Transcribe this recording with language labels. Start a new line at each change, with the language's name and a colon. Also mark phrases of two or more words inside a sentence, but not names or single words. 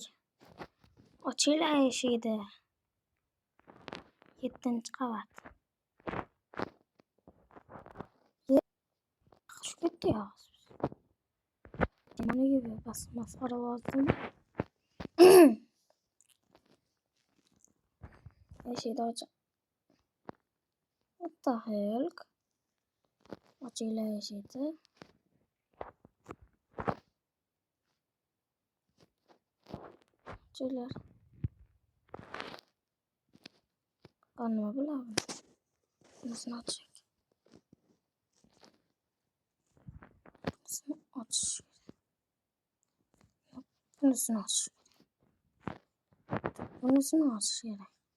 Uzbek: Ochinglar eshikni. 7-qavat. Shu ketdi ya. Mana gibi masxara ovozim. Eshikni och.
English: What the hell?
Uzbek: Ochinglar eshikni. Ochinglar. Nima bo'ladi? Bizni oching. Bunisini ochish kerak.